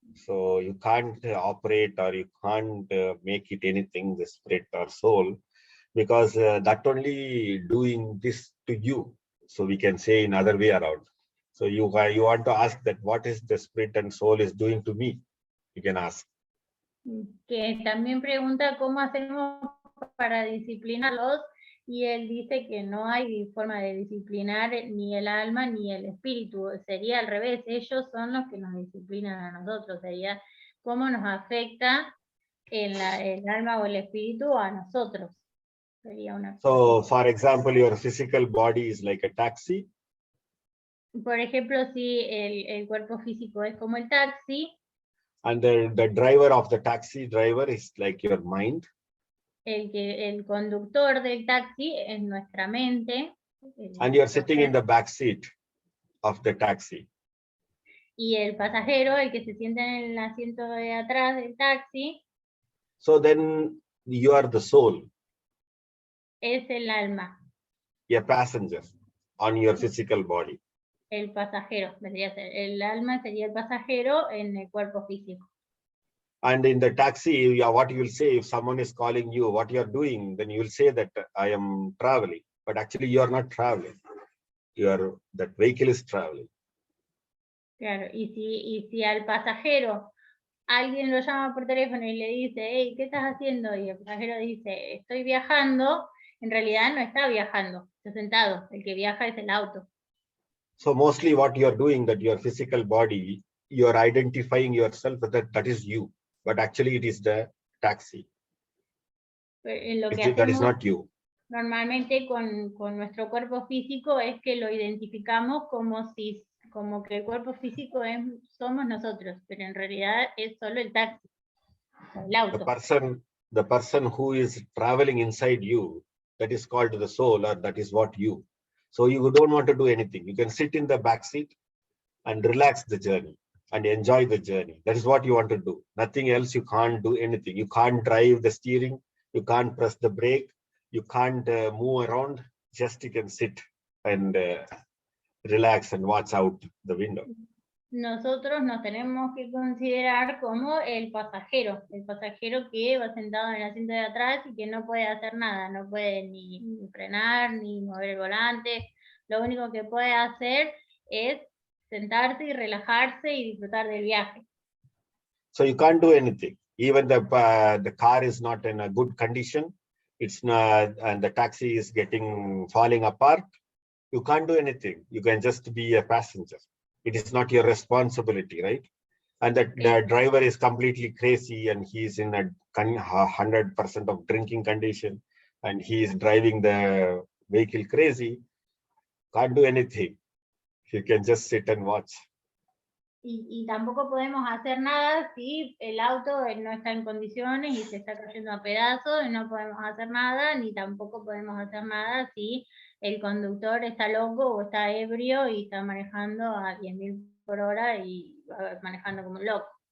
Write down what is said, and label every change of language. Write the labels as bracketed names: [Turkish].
[English] So you can't operate or you can't make it anything, the spirit or soul, because that only doing this to you. So we can say in other way around. So you want to ask that what is the spirit and soul is doing to me? You can ask. [Spanish] Que también pregunta cómo hacemos para disciplinarlos, y él dice que no hay forma de disciplinar ni el alma ni el espíritu, sería al revés, ellos son los que nos disciplinan a nosotros, sería cómo nos afecta el alma o el espíritu a nosotros. Sería una [English] So for example, your physical body is like a taxi. [Spanish] Por ejemplo, si el cuerpo físico es como el taxi. [English] And the driver of the taxi driver is like your mind. [Spanish] El conductor del taxi es nuestra mente. [English] And you're sitting in the back seat of the taxi. [Spanish] Y el pasajero, el que se sienta en el asiento de atrás del taxi. [English] So then you are the soul. [Spanish] Es el alma. [English] A passenger on your physical body. [Spanish] El pasajero, vendría a ser. El alma sería el pasajero en el cuerpo físico. [English] And in the taxi, what you will say if someone is calling you, what you are doing, then you will say that I am traveling. But actually you are not traveling. That vehicle is traveling. [Spanish] Claro, y si al pasajero alguien lo llama por teléfono y le dice, hey, ¿qué estás haciendo? Y el pasajero dice, estoy viajando, en realidad no está viajando, está sentado. El que viaja es el auto. [English] So mostly what you are doing, that your physical body, you are identifying yourself that is you, but actually it is the taxi. [Spanish] Lo que [English] That is not you. [Spanish] Normalmente con nuestro cuerpo físico es que lo identificamos como que el cuerpo físico somos nosotros, pero en realidad es solo el taxi, el [English] The [Spanish] auto. [English] person who is traveling inside you, that is called the soul, or that is what you. So you don't want to do anything. You can sit in the back seat and relax the journey and enjoy the journey. That is what you want to do. Nothing else. You can't do anything. You can't drive the steering. You can't press the brake. You can't move around. Just you can sit and relax and watch out the window. [Spanish] Nosotros nos tenemos que considerar como el pasajero que va sentado en el asiento de atrás y que no puede hacer nada, no puede ni frenar, ni mover el volante. Lo único que puede hacer es sentarse y relajarse y disfrutar del viaje. [English] So you can't do anything. Even the car is not in a good condition. It's not, and the taxi is falling apart. You can't do anything. You can just be a passenger. It is not your responsibility, right? And the driver is completely crazy and he's in a 100% of drinking condition and he is driving the vehicle crazy. Can't do anything. You can just sit and watch. [Spanish] Y tampoco podemos hacer nada si el auto no está en condiciones y se está cayendo a pedazos, no podemos hacer nada, ni tampoco podemos hacer nada si el conductor está loco o está ebrio y está manejando a 10.000 por hora y manejando como un loco.